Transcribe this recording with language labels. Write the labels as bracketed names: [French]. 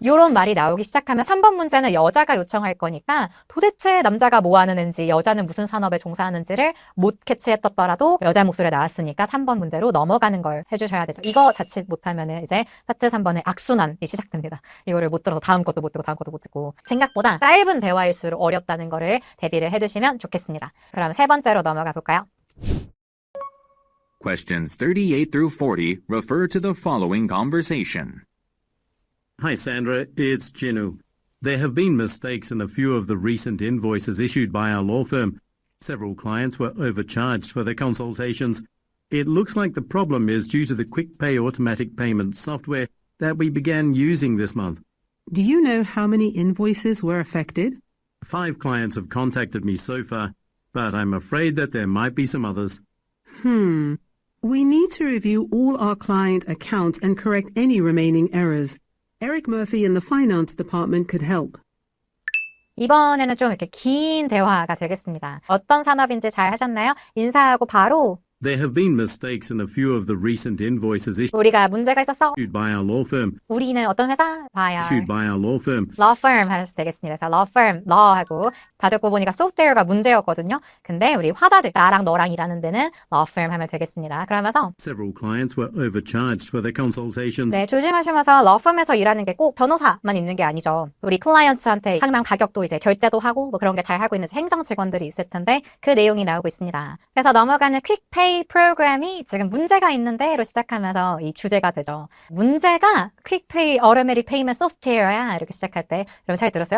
[Korean] 이런 말이 나오기 시작하면 3번 문제는 여자가 요청할 거니까 도대체 남자가 뭐 하는 애인지 여자는 무슨 산업에 종사하는지를 못 캐치했더라도 여자 목소리가 나왔으니까 3번 문제로 넘어가는 걸 해주셔야 되죠. 이거 자칫 못하면은 이제 파트 3번의 악순환이 시작됩니다. 이거를 못 들어서 다음 것도 못 듣고 다음 것도 못 듣고 생각보다 짧은 대화일수록 어렵다는 거를 대비를 해두시면 좋겠습니다. 그럼 세 번째로 넘어가 볼까요? [English] Questions 38 through 40 refer to the following conversation. Hi, Sandra. It's Jinu. There have been mistakes in a few of the recent invoices issued by our law firm. Several clients were overcharged for their consultations. It looks like the problem is due to the QuickPay automatic payment software that we began using this month. Do you know how many invoices were affected? 5 clients have contacted me so far, but I'm afraid that there might be some others. We need to review all our client accounts and correct any remaining errors. Eric Murphy in the finance department could help. [Korean] 이번에는 좀 이렇게 긴 대화가 되겠습니다. 어떤 산업인지 잘 하셨나요? 인사하고 바로 [English] There have been mistakes in a few of the recent invoices [Korean] 우리가 문제가 있었어. [English] issued by our law firm. [Korean] 우리는 어떤 회사? 봐야. [English] Issued by our law firm. [Korean] law firm 하셔도 되겠습니다. 그래서 law firm, law 하고 다 듣고 보니까 소프트웨어가 문제였거든요. 근데 우리 화자들, 나랑 너랑 일하는 데는 law firm 하면 되겠습니다. 그러면서 [English] Several clients were overcharged for their consultations. [Korean] 네, 조심하시면서 law firm에서 일하는 게 꼭 변호사만 있는 게 아니죠. 우리 클라이언트한테 상담 가격도 이제 결제도 하고 뭐 그런 게 잘 하고 있는 행정 직원들이 있을 텐데 그 내용이 나오고 있습니다. 그래서 넘어가는 퀵페이 프로그램이 지금 문제가 있는데로 시작하면서 이 주제가 되죠. 문제가 퀵페이 automatic payment software야 이렇게 시작할 때 여러분 잘 들었어요?